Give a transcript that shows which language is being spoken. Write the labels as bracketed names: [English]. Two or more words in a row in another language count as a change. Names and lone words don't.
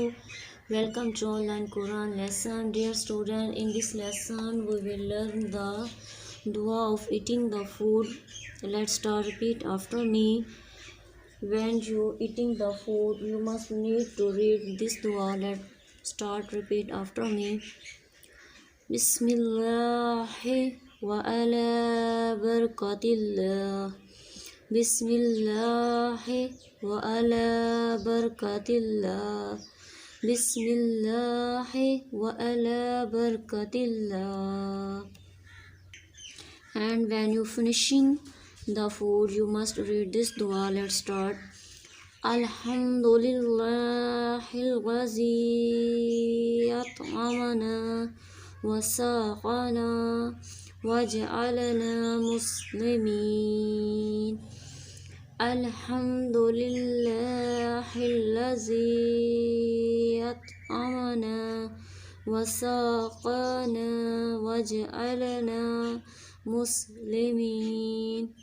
[English] Welcome to online Quran lesson. Dear student, in this lesson we will learn the dua of eating the food. Let's start. Repeat after me. When you eating the food, you must need to read this dua. Let's start. Repeat after me. [Arabic] بسم الله وعلى بركة الله. بسم الله وعلى بركة الله. بسم الله وعلى بركة الله. [English] And when you finishing the food, you must read this dua. Let's start. [Arabic] الحمد لله الذي أطعمنا وسقانا وجعلنا مسلمين. الحمد لله الذي أطعمنا وسقانا وجعلنا مسلمين.